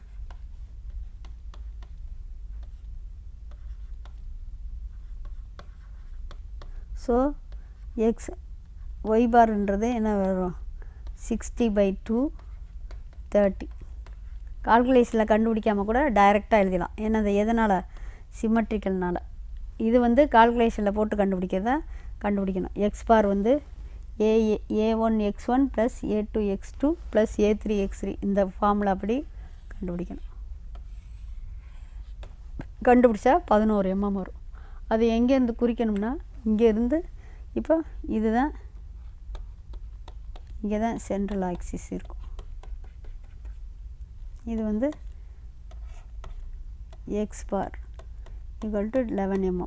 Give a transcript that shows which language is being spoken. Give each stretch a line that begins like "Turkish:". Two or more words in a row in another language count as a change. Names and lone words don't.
English: so y barன்றது
Tamil: என்ன வரும்? 60/2 30. கால்குலேஷனில் கண்டுபிடிக்காமல் கூட டைரெக்டாக எழுதலாம். ஏன்னா அது எதனால்? சிமெட்ரிக்கல்னால். இது வந்து கால்குலேஷனில் போட்டு கண்டுபிடிக்கணும்.
English: x bar
Tamil: வந்து a1 x1 + a2 x2 + a3 x3 இந்த ஃபார்முலா அப்படி கண்டுபிடிக்கணும். கண்டுபிடிச்சா 11 mm வரும். அது எங்கேருந்து குறிக்கணும்னா இங்கேருந்து, இப்போ இதுதான் இங்கே தான்
English: central axis
Tamil: இருக்கும். இது வந்து
English: x bar
Tamil: = 11 mm.